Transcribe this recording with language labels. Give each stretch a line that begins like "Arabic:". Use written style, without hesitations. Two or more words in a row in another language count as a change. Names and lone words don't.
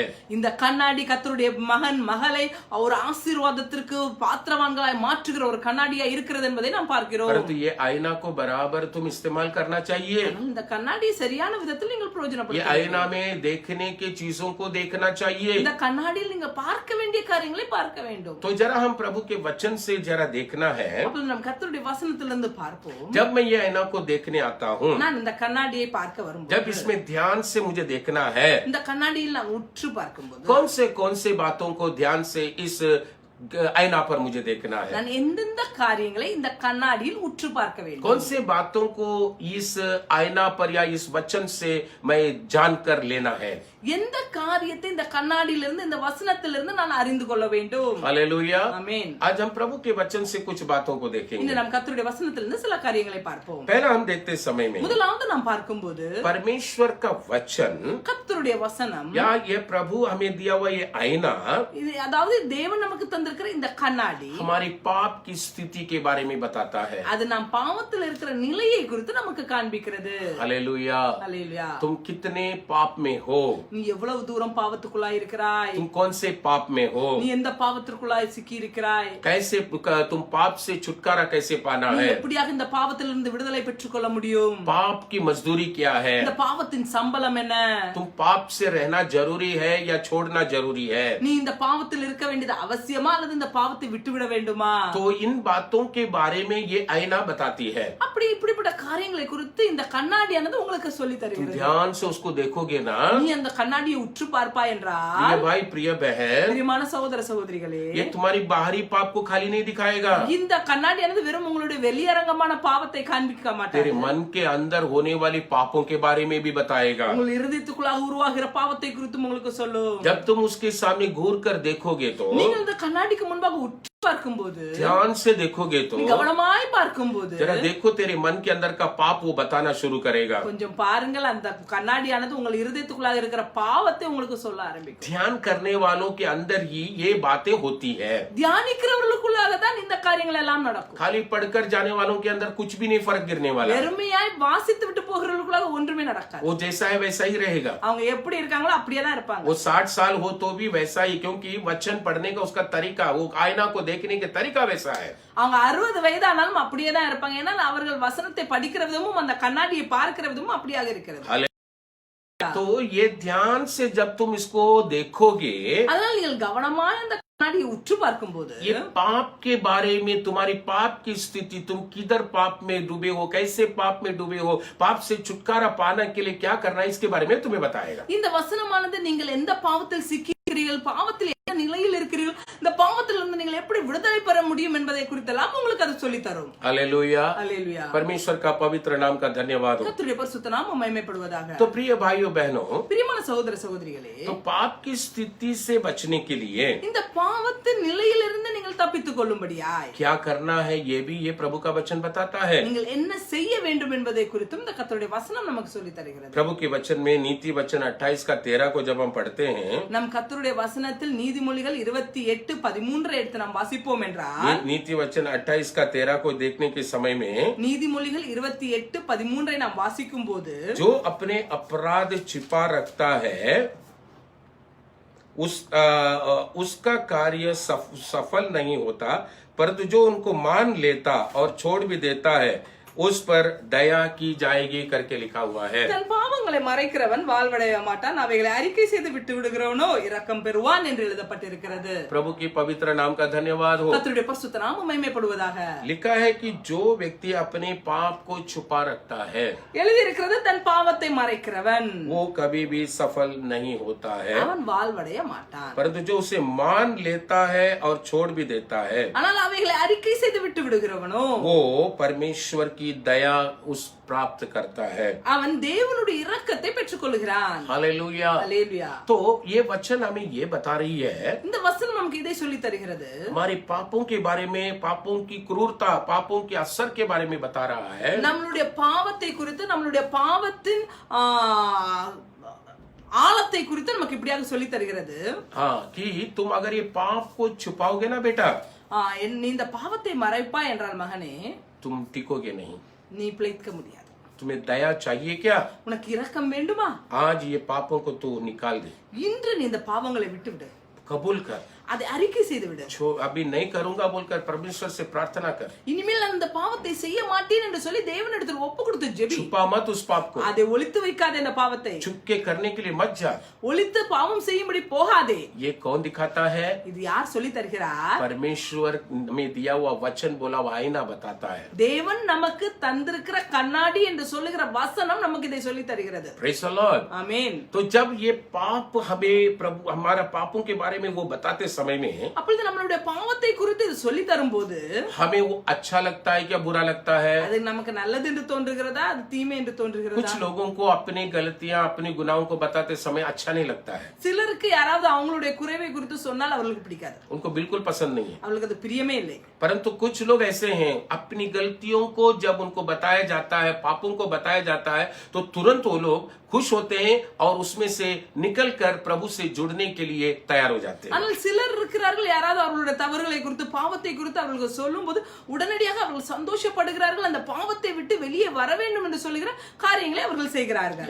Tamil: இந்த கண்ணாடி கர்த்தருடைய மகன் மகளை ஒரு ஆசீர்வாதத்திற்கு பாத்திரவான்களாய் மாற்றுகிற ஒரு கண்ணாடியா இருக்கிறது என்பதை நாம் பார்க்கிறோம்।
Hindi: परंतु ये आईना को बराबर तुम इस्तेमाल करना चाहिए।
Tamil: இந்த கண்ணாடி சரியான விதத்தில் நீங்கள்
Hindi: ये
Tamil: பிரயோஜனப்படுத்த
Hindi: आईना में देखने की चीजों को देखना चाहिए।
Tamil: இந்த கண்ணாடியில் நீங்க பார்க்க வேண்டிய காரியங்களை பார்க்க வேண்டும்।
Hindi: तो जरा हम प्रभु के वचन से जरा देखना है।
Tamil: அப்ப நாம் கர்த்தருடைய வசனத்திலிருந்து பார்ப்போம்।
Hindi: जब मैं ये आईना को देखने आता हूँ,
Tamil: நான் இந்த கண்ணாடியை பார்க்க வரும்போது,
Hindi: जब इसमें ध्यान से मुझे देखना है,
Tamil: இந்த கண்ணாடியில் நான் உற்று பார்க்கும்போது,
Hindi: कौन से बातों को ध्यान से इस आईना पर मुझे देखना है,
Tamil: நான் எந்தெந்த காரியங்களை இந்த கண்ணாடியில் உற்று பார்க்க வேண்டும்,
Hindi: कौन से बातों को इस आईना पर या इस वचन से मैं जानकर लेना है।
Tamil: எந்த காரியத்தை இந்த கண்ணாடியிலிருந்து இந்த வசனத்திலிருந்து நான் அறிந்து கொள்ள வேண்டும்।
Hindi: हालेलुया,
Tamil: ஆமென்।
Hindi: आज हम प्रभु के वचन से कुछ बातों को देखेंगे।
Tamil: இந்த நாம் கர்த்தருடைய வசனத்திலிருந்து சில காரியங்களை பார்ப்போம்।
Hindi: पहला हम देखते समय में
Tamil: முதலாவது நாம் பார்க்கும்போது
Hindi: परमेश्वर का वचन
Tamil: கர்த்தருடைய வசனம்,
Hindi: या ये प्रभु हमें दिया हुआ ये आईना
Tamil: இது அதாவது தேவன் நமக்கு தந்திருக்கிற இந்த கண்ணாடி
Hindi: हमारी पाप की स्थिति के बारे में बताता है।
Tamil: அது நாம் பாவத்தில் இருக்கிற நிலையை குறித்து நமக்கு காண்பிக்கிறது।
Hindi: हालेलुया,
Tamil: அல்லேலூயா।
Hindi: तुम कितने पाप में हो,
Tamil: நீ எவ்வளவு தூரம் பாவத்துக்குள்ளாய் இருக்கிறாய்,
Hindi: तुम कौन से पाप में हो,
Tamil: நீ எந்த பாவத்திற்குள்ளாய் சிக்கி இருக்கிறாய்,
Hindi: कैसे तुम पाप से छुटकारा कैसे पाना
Tamil: நீ
Hindi: है,
Tamil: எப்படியாக இந்த பாவத்திலிருந்து விடுதலை பெற்றுக்கொள்ள முடியும்,
Hindi: पाप की मजदूरी क्या है,
Tamil: இந்த பாவத்தின் சம்பளம் என்ன,
Hindi: तुम पाप से रहना जरूरी है या छोड़ना जरूरी है।
Tamil: நீ இந்த பாவத்தில் இருக்க வேண்டியது அவசியமா அல்லது இந்த பாவத்தை விட்டுவிட வேண்டுமா।
Hindi: तो इन बातों के बारे में ये आईना बताती है।
Tamil: அப்படி இப்படிப்பட்ட காரியங்களை குறித்து இந்த கண்ணாடியானது உங்களுக்கு சொல்லி
Hindi: तुम
Tamil: தருகிறது।
Hindi: ध्यान से उसको देखोगे ना,
Tamil: நீ அந்த கண்ணாடியை உற்று பார்ப்பாய் என்றால்,
Hindi: प्रिय भाई प्रिय बहन,
Tamil: பிரியமான சகோதர சகோதரிகளே,
Hindi: ये तुम्हारी बाहरी पाप को खाली नहीं दिखाएगा,
Tamil: இந்த கண்ணாடியானது வெறும் உங்களுடைய வெளியரங்கமான பாவத்தை காண்பிக்க
Hindi: तेरे
Tamil: மாட்டாது,
Hindi: मन के अंदर होने वाली पापों के बारे में भी बताएगा।
Tamil: உங்கள் இருதயத்துக்குள்ளாக உருவாகிற பாவத்தை குறித்து உங்களுக்கு சொல்லும்।
Hindi: जब तुम उसके सामने घूर कर देखोगे तो,
Tamil: நீங்கள் இந்த கண்ணாடிக்கு முன்பாக உற்று பார்க்கும்போது,
Hindi: ध्यान से देखोगे तो,
Tamil: நீ கவனமாய் பார்க்கும்போது,
Hindi: जरा देखो तेरे मन के अंदर का पाप वो बताना शुरू करेगा।
Tamil: கொஞ்சம் பாருங்கள், அந்த கண்ணாடியானது உங்கள் இருதயத்துக்குள்ளாக இருக்கிற பாவத்தை உங்களுக்கு சொல்ல ஆரம்பிக்கும்।
Hindi: ध्यान करने वालों के अंदर ही ये बातें होती है।
Tamil: தியானிக்கிறவர்களுக்குள்ளாக தான் இந்த காரியங்கள் எல்லாம் நடக்கும்.
Hindi: खाली पढ़कर जाने वालों के अंदर कुछ भी नहीं फर्क गिरने वाला है।
Tamil: வெறுமையாய் வாசித்து விட்டு போகிறவர்களுக்குள்ள ஒன்றுமே நடக்காது.
Hindi: वो जैसा है वैसा ही रहेगा।
Tamil: அவங்க எப்படி இருக்காங்களோ அப்படியே தான் இருப்பாங்க.
Hindi: वो 60 साल हो तो भी वैसा ही, क्योंकि वचन पढ़ने का उसका तरीका, वो आईना को देखने का तरीका वैसा है।
Tamil: அவங்க 60 வயதானாலும் அப்படியே தான் இருப்பாங்க. ஏன்னா அவர்கள் வசனத்தை படிக்கிற விதமும் அந்த கண்ணாடியை பார்க்கிற விதமும் அப்படியாக இருக்கிறது.
Hindi: तो ये ध्यान से जब तुम इसको देखोगे,
Tamil: அதனால நீங்கள் கவனமாய் அந்த கண்ணாடியை உற்று பார்க்கும்போது
Hindi: ये पाप के बारे में, तुम्हारी पाप की स्थिति, तुम किधर पाप में डूबे हो, कैसे पाप में डूबे हो, पाप से छुटकारा पाने के लिए क्या करना है, इसके बारे में तुम्हें बताएगा।
Tamil: இந்த வசனமானது நீங்கள் எந்த பாவத்தில் சிக்கிறீர்கள், பாவத்தில் என்ன நிலையில் இருக்கிறீர்கள், இந்த பாவத்தில் இருந்து நீங்கள் எப்படி விடுதலை பெற முடியும் என்பதை குறித்தெல்லாம் உங்களுக்கு அது சொல்லி தரும்.
Hindi: हालेलुया,
Tamil: அல்லேலூயா.
Hindi: परमेश्वर का पवित्र नाम का धन्यवाद हो।
Tamil: கர்த்தருடைய பரிசுத்த நாமம் மகிமைப்படுவதாக.
Hindi: तो प्रिय भाइयों बहनों,
Tamil: பிரியமான சகோதர சகோதரிகளே,
Hindi: तो पाप की स्थिति से बचने के लिए
Tamil: இந்த பாவத்தின் நிலையிலிருந்து நீங்கள் தப்பித்துக் கொள்ளும்படியாய்
Hindi: क्या करना है, ये भी ये प्रभु का वचन बताता है।
Tamil: நீங்கள் என்ன செய்ய வேண்டும் என்பதை குறித்தும் இந்த கர்த்தருடைய வசனம் நமக்கு சொல்லி தருகிறது.
Hindi: प्रभु के वचन में नीति वचन 28 का 13 को जब हम पढ़ते हैं,
Tamil: நம் கர்த்தருடைய வசனத்தில் நீதிமொழிகள் 28:13 எடுத்து நாம் வாசிப்போம் என்றால்,
Hindi: नीति वचन 28 का 13 को देखने के समय में,
Tamil: நீதிமொழிகள் 28:13 நாம் வாசிக்கும் போது,
Hindi: जो अपने अपराध छिपा रखता है उसका कार्य सफल नहीं होता, परंतु जो उनको मान लेता और छोड़ भी देता है उस पर दया की जाएगी करके लिखा हुआ है।
Tamil: தன் பாவங்களை மறைக்கிறவன் வாழ்வடைய மாட்டான், அவைகளை அறிக்கை செய்து விட்டு விடுகிறவனோ இரக்கம் பெறுவான் என்று எழுதப்பட்டிருக்கிறது.
Hindi: प्रभु की पवित्र नाम का धन्यवाद हो।
Tamil: கர்த்தருடைய பரிசுத்த நாமம் மகிமைப்படுவதாக.
Hindi: लिखा है कि जो व्यक्ति अपने पाप को छुपा रखता है,
Tamil: எழுதி இருக்கிறது, தன் பாவத்தை மறைக்கிறவன்
Hindi: वो कभी भी सफल नहीं होता है,
Tamil: அவன் வாழ்வடைய மாட்டான்.
Hindi: परंतु जो उसे मान लेता है और छोड़ भी देता है,
Tamil: ஆனால் அவைகளை அறிக்கை செய்து விட்டு விடுகிறவனோ
Hindi: वो परमेश्वर की दया उस प्राप्त करता है।
Tamil: அவன் தேவனுடைய இரக்கத்தை பெற்றுக் கொள்கிறான்.
Hindi: हालेलुया।
Tamil: அல்லேலூயா.
Hindi: तो ये वचन हमें ये बता रही है,
Tamil: இந்த வசனம் நமக்கு இதை சொல்லி தருகிறது.
Hindi: हमारे पापों के बारे में, पापों की क्रूरता, पापों के असर के बारे में बता रहा है।
Tamil: நம்மளுடைய பாவத்தை குறித்து, நம்மளுடைய பாவத்தின் ஆழத்தை குறித்து நமக்கு இப்படியாக சொல்லி தருகிறது.
Hindi: हाँ, कि तुम अगर ये पाप को छुपाओगे ना बेटा,
Tamil: நீ இந்த பாவத்தை மறைப்பா என்றால் மகனே,
Hindi: तुम टिकोगे नहीं।
Tamil: நீ பிழைக்க முடியாது.
Hindi: तुम्हें दया चाहिए क्या?
Tamil: உனக்கு இரக்கம் வேண்டுமா?
Hindi: आज ये पापों को तू निकाल दे,
Tamil: இன்று நீ இந்த பாவங்களை விட்டு விடு,
Hindi: कबूल कर।
Tamil: அதை அறிக்கை செய்து விடு.
Hindi: अभी नहीं करूंगा बोलकर परमेश्वर से प्रार्थना कर।
Tamil: இனிமேல் நான் இந்த பாவத்தை செய்ய மாட்டேன் என்று சொல்லி தேவனிடத்தில் ஒப்பு கொடுத்து ஜெபி.
Hindi: छुपा मत उस पाप को,
Tamil: அதை ஒளித்து வைக்காதே. இந்த பாவத்தை
Hindi: छुपके करने के लिए मत जा।
Tamil: ஒளித்து பாவம் செய்யும்படி போகாதே.
Hindi: ये कौन दिखाता है?
Tamil: இது யார் சொல்லி தருகிறார்?
Hindi: परमेश्वर में दिया हुआ वचन, बोला हुआ आईना बताता है।
Tamil: தேவன் நமக்கு தந்திருக்கிற கண்ணாடி என்று சொல்லுகிற வசனம் நமக்கு இதை சொல்லி தருகிறது.
English: Praise the Lord.
Tamil: ஆமென்.
Hindi: तो जब ये पाप हमें प्रभु, हमारा पापों के बारे में वो बताते समय में,
Tamil: அப்பொழுது நம்மளுடைய பாவத்தை குறித்து இது சொல்லி தரும்போது
Hindi: हमें वो अच्छा लगता है क्या बुरा लगता है?
Tamil: அது நமக்கு நல்லது என்று தோன்றுகிறதா, அது தீமை என்று தோன்றுகிறதா?
Hindi: कुछ लोगों को अपनी गलतियां, अपनी गुनाहों को बताते समय अच्छा नहीं लगता है,
Tamil: சிலருக்கு யாராவது அவங்களுடைய குறைவை குறித்து சொன்னால் அவர்களுக்கு பிடிக்காது,
Hindi: उनको बिल्कुल पसंद नहीं है।
Tamil: அவங்களுக்கு அது பிரியமே இல்லை.
Hindi: परंतु कुछ लोग ऐसे हैं, अपनी गलतियों को जब उनको बताया जाता है, पापों को बताया जाता है, तो तुरंत वो लोग खुश होते हैं और उसमें से निकलकर प्रभु से जुड़ने के लिए तैयार हो जाते हैं।
Tamil: ஆனால் சிலர் இருக்கிறார்கள், யாராவது அவர்களுடைய தவறுகளை குறித்து, பாவத்தை குறித்து அவர்களுக்கு சொல்லும்போது உடனடியாக அவர்கள் சந்தோஷப்படுகிறார்கள், அந்த பாவத்தை விட்டு வெளியே வர வேண்டும் என்று சொல்லுகிற காரியங்களை அவர்கள் செய்கிறார்கள்.